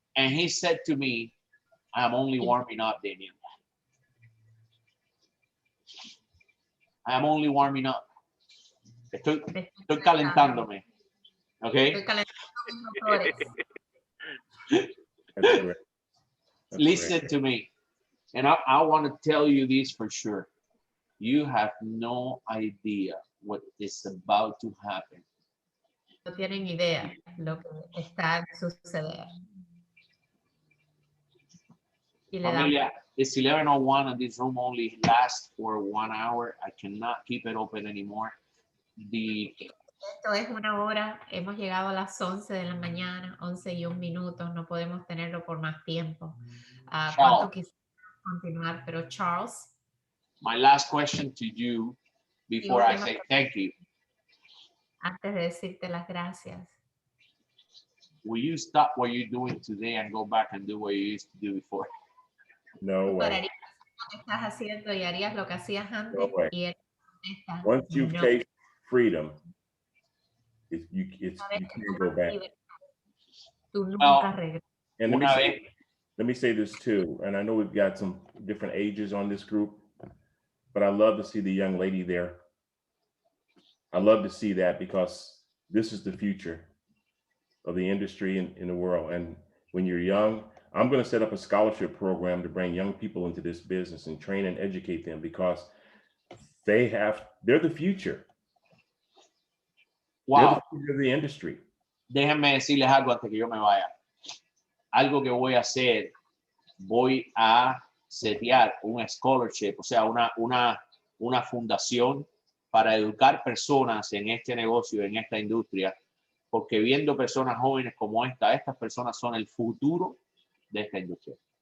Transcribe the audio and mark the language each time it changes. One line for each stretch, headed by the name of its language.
English: And he said to me, I am only warming up, Damián. I am only warming up.
Spanish: Estoy calentándome.
English: Okay?
Spanish: Estoy calentando mis motores.
English: That's correct. That's Listen correct. to me. And I want to tell you this for sure. You have no idea what is about to happen.
Spanish: No tienen idea lo que está a suceder. Y le damos.
English: Familia, it's 11:01 and this room only lasts for 1 hour. I cannot keep it open anymore.
Spanish: Esto es 1 hora, hemos llegado a las 11 de la mañana, 11:01, no podemos tenerlo por más tiempo. ¿Cuánto quisiera continuar? Pero Charles.
English: My last question to you before I say thank you.
Spanish: Antes de decirte las gracias.
English: Will you stop what you're doing today and go back and do what you used to do before? No way.
Spanish: Pararías lo que estás haciendo y harías lo que hacías antes.
English: No way.
Spanish: Y él contesta,
English: Once you've
Spanish: no.
English: tasted freedom, you can't go back.
Spanish: Tú nunca regresas.
English: And let me say this too, and I know we've got some different ages on this group, but I love to see the young lady there. I love to see that because this is the future of the industry in the world. And when you're young, I'm going to set up a scholarship program to bring young people into this business and train and educate them because they're the future. Wow. They're the future of the industry.
Spanish: Déjenme decirles algo antes que yo me vaya. Algo que voy a hacer, voy a setear un scholarship, o sea, una fundación para educar personas en este negocio, en esta industria, porque viendo personas jóvenes como estas personas son el futuro de esta industria.